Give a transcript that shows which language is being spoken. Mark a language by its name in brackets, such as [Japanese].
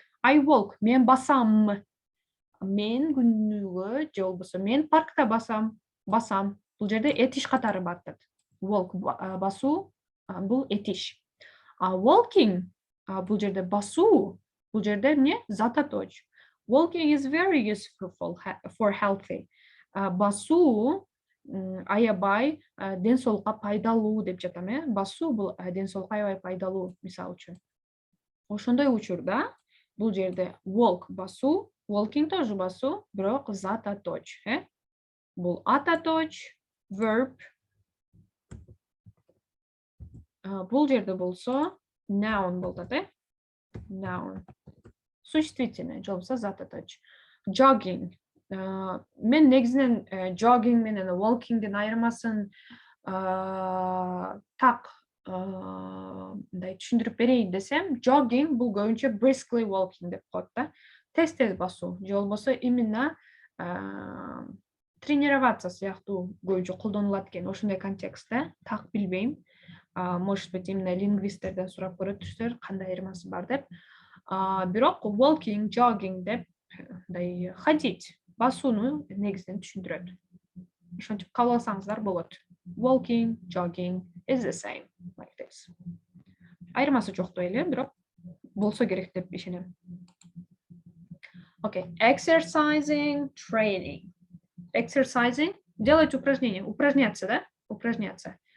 [English] I walk, [Kyrgyz] мен басам. Мен күнүгө же болбосо мен паркта басам. Бул жерде этиш катары батат. Walk басуу, бул этиш. Walking бул жерде басуу, бул жерде эмне? Зататоч. [English] Walking is very useful for healthy. [Kyrgyz] Басуу аябай ден соолукка пайдалуу деп жатам, Басуу бул ден соолукка аябай пайдалуу, мисалы үчүн. Ошондой учурда бул жерде walk басуу, walking тоже басуу, бирок зататоч, Бул ататоч, verb. Бул жерде болсо noun болот, Noun. Существительный, же болбосо зататоч. [English] Jogging. [Kyrgyz] Мен негизинен jogging менен walkingдин айырмасын так мындай түшүндүрүп берейин десем, jogging бул көбүнчө [English] briskly walking [Kyrgyz] деп коет да. Тез басуу, же болбосо [Russian] именно тренироваться [Kyrgyz] сыяктуу көбүнчө колдонулат экен ошондой контекстте. Так билбейм. [Russian] Может быть, [Kyrgyz] именно лингвисттерден сурап көрөтүрсүздөр кандай айырмасы бар деп. Бирок walking, jogging деп мындай ходить, басууну негизинен түшүндүрөт. Ошентип кабыл алсаңыздар болот. [English] Walking, jogging is the same, like this. [Kyrgyz] Айырмасы жоктой эле, бирок болсо керек деп ишенем. [English] Okay, exercising, training. [Russian] Exercising, делать упражнение, упражняться, да? Упражняться.